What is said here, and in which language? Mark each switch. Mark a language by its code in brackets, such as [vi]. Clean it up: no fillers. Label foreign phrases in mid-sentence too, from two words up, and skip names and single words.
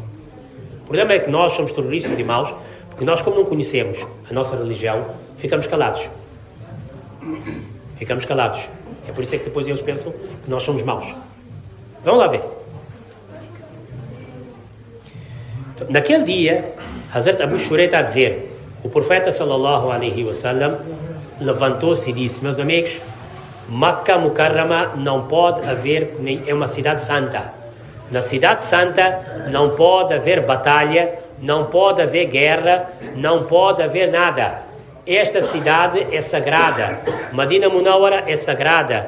[pt] O problema é que nós somos terroristas e maus, porque nós, como não conhecemos a nossa religião, ficamos calados. Ficamos calados. É por isso é que depois eles pensam que nós somos maus. Vamos lá ver. Naquele dia, Hazrat Abu Shurayh está a dizer, o profeta [ar] صلى الله عليه وسلم [pt] levantou-se e disse: meus amigos, Makkah Mukarrama não pode haver, é uma cidade santa. Na cidade santa não pode haver batalha, não pode haver guerra, não pode haver nada. Esta cidade é sagrada. Madina Munawwara é sagrada.